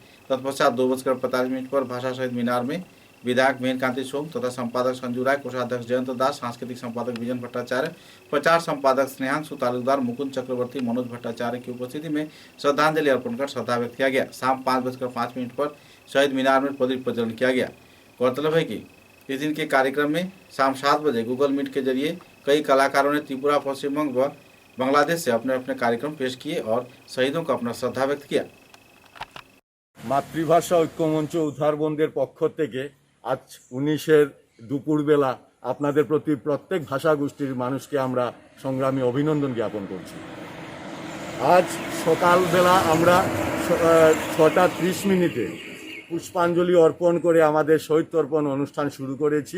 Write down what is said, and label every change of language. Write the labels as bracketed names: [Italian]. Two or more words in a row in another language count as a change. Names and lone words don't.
[Hindi] तत्पश्चात 2:45 पर भाषा शहीद मीनार में विधायक मेहरकांति सोम तथा संपादक संजू राय, कोषाध्यक्ष जयंत दास, सांस्कृतिक संपादक विजन भट्टाचार्य, प्रचार संपादक स्नेहांशु तालुकदार, मुकुंद चक्रवर्ती, मनोज भट्टाचार्य की उपस्थिति में श्रद्धांजलि अर्पण कर श्रद्धा व्यक्त किया गया। शाम 5:05 पर शहीद मीनार में प्रदीप प्रज्वलन किया गया। गौरतलब है कि इस दिन के कार्यक्रम में शाम 7 बजे गूगल मीट के जरिए कई कलाकारों ने त्रिपुरा, पश्चिम बंग व बांग्लादेश से अपने अपने कार्यक्रम पेश किए और शहीदों को अपना श्रद्धा व्यक्त किया। [Bangla] মাতৃভাষা ঐক্যমঞ্চ উদ্ধারবন্দের পক্ষ থেকে আজ 19-এর দুপুরবেলা আপনাদের প্রতি প্রত্যেক ভাষাগোষ্ঠীর মানুষকে আমরা সংগ্রামী অভিনন্দন জ্ঞাপন করছি। আজ সকালবেলা আমরা 6:30 পুষ্পাঞ্জলি অর্পণ করে আমাদের শহীদ তর্পণ অনুষ্ঠান শুরু করেছি।